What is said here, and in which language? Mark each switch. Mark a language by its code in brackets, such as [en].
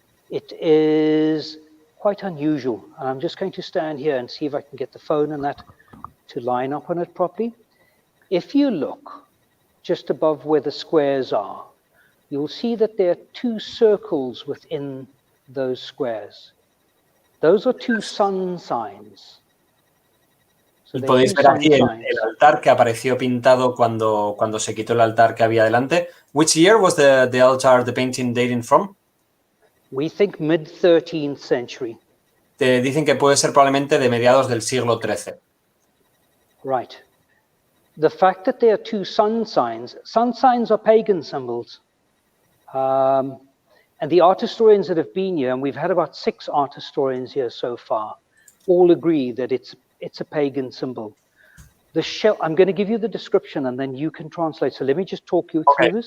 [en] It is quite unusual. And I'm just going to stand here and see if I can get the phone and that to line up on it properly. If you look just above where the squares are, you'll see that there are two circles within those squares. Those are two sun signs. [es] Y podéis ver aquí el altar que apareció pintado cuando se quitó el altar que había delante. [en] Which year was the altar, the painting dating from? We think mid-13th century. [es] Te dicen que puede ser probablemente de mediados del siglo XIII. [en] Right. The fact that there are two sun signs are pagan symbols. And the art historians that have been here, and we've had about 6 art historians here so far, all agree that it's a pagan symbol. The shell, I'm going to give you the description and then you can translate. So let me just talk you through this.